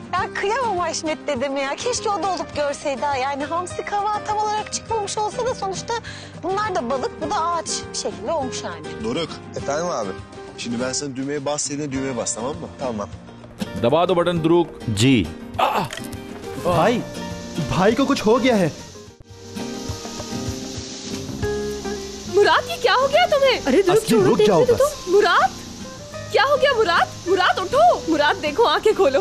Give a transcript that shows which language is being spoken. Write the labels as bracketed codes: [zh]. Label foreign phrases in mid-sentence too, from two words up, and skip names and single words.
[tr] Ben kıyamam Haşmet dedeme ya. Keşke o da olup görseydi ha. Yani hamsi kava tam olarak çıkmamış olsa da sonuçta bunlar da balık, bu da ağaç bir şekilde olmuş yani. Doruk. Efendim abi. Şimdi ben sana düğmeye bas dediğinde düğmeye bas, tamam mı? Tamam. [hi] दबा दो बटन ध्रुव जी। भाई, भाई को कुछ हो गया है। मुराद, ये क्या हो गया तुम्हें? अरे ध्रुव, रुक जाओ बस। मुराद, क्या हो गया? मुराद, मुराद उठो। मुराद देखो, आंखें खोलो।